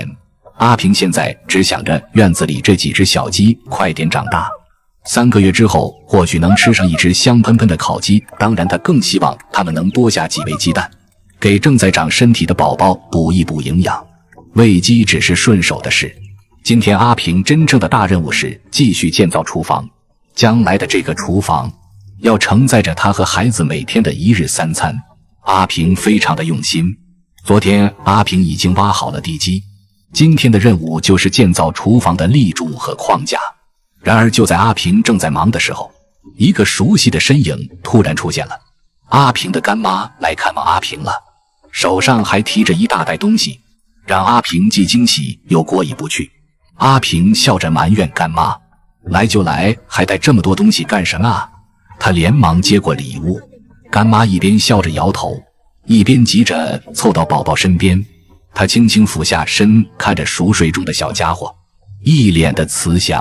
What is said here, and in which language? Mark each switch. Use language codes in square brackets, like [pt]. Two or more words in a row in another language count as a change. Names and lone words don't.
[zh] 阿平現在只想着院子裡這幾隻小雞快點長大，3個月之後或許能吃上一隻香噴噴的烤雞，當然他更希望它們能多下幾枚雞蛋，給正在長身體的寶寶補一補營養。餵雞只是順手的事，今天阿平真正的大任務是繼續建造廚房。將來的這個廚房要承載着他和孩子每天的一日三餐，阿平非常的用心。昨天阿平已经挖好了地基，今天的任務就是建造廚房的立柱和框架。然而就在阿平正在忙的時候，一個熟悉的身影突然出现了。阿平的干媽來看望阿平了，手上還提着一大袋東西，讓阿平既驚喜又過意不去。阿平笑着埋怨干媽，來就來，還帶這麼多東西幹什麼啊？他連忙接過禮物，干媽一邊笑着搖頭，一邊急着湊到寶寶身邊。他輕輕俯下身，看着熟睡中的小家伙，一臉的慈祥。